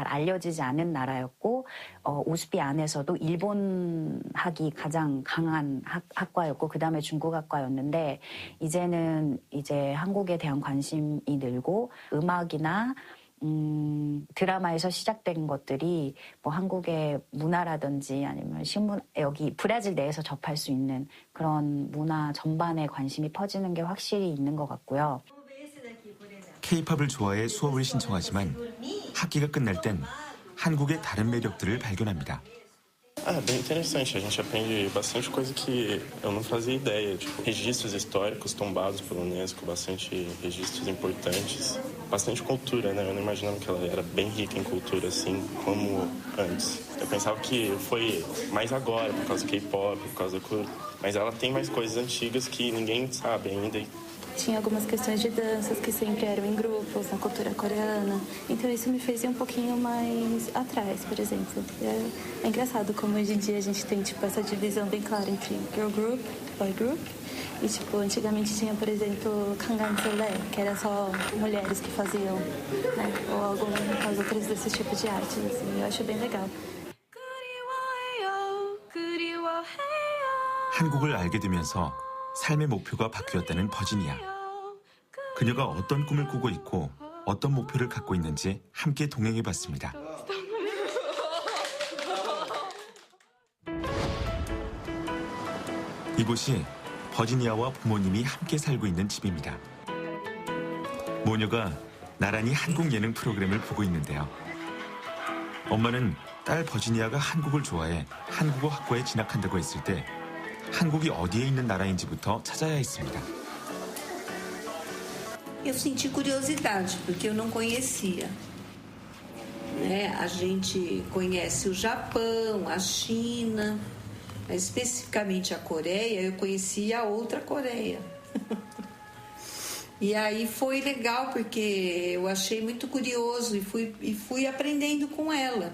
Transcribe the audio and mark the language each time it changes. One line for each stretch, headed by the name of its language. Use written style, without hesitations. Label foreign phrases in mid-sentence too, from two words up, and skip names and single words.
Korean: 알려지지 않은 나라였고 오스피 안에서도 일본학이 가장 강한 학과였고 그다음에 중국학과였는데 이제는 이제 한국에 대한 관심이 늘고 음악이나 드라마에서 시작된 것들이 뭐 한국의 문화라든지 아니면 신문 여기 브라질 내에서 접할 수 있는 그런 문화 전반에 관심이 퍼지는 게 확실히 있는 것 같고요. K-팝을 좋아해 수업을 신청하지만 학기가 끝날 땐 한국의 다른 매력들을 발견합니다.
Portuguese: Bem interessante. A gente aprende bastante coisa que eu não fazia ideia. Tipo, registros históricos tombados pela Unesco, bastante registros importantes. Bastante cultura, né? Eu não imaginava que ela era bem rica em cultura, assim, como antes. Eu pensava que foi mais agora, por causa do K-pop, por causa da cultura. Mas ela tem mais coisas antigas que ninguém sabe ainda. tinha algumas questões de danças que sempre eram em grupos, na cultura coreana. Então isso me fez ir um pouquinho mais atrás, por exemplo. É engraçado como hoje em dia a gente tem tipo essa divisão bem clara entre
English: girl group, boy group.
Portuguese: E tipo, antigamente tinha, por exemplo, Gangnam Style, que era só mulheres que faziam, né? Ou algumas outras desses tipos de artes, assim. Eu acho bem legal.
Korean: 한국을 알게 되면서 삶의 목표가 바뀌었다는 버지니아. 그녀가 어떤 꿈을 꾸고 있고 어떤 목표를 갖고 있는지 함께 동행해봤습니다. 이곳이 버지니아와 부모님이 함께 살고 있는 집입니다. 모녀가 나란히 한국 예능 프로그램을 보고 있는데요. 엄마는 딸 버지니아가 한국을 좋아해 한국어 학과에 진학한다고 했을 때 한국이 어디에 있는 나라인지부터 찾아야 했습니다.
Portuguese: Eu senti curiosidade, porque eu não conhecia. Né? A gente conhece o Japão, a China, mas especificamente a Coreia, eu conhecia a outra Coreia. E aí foi legal, porque eu achei muito curioso e fui aprendendo com ela.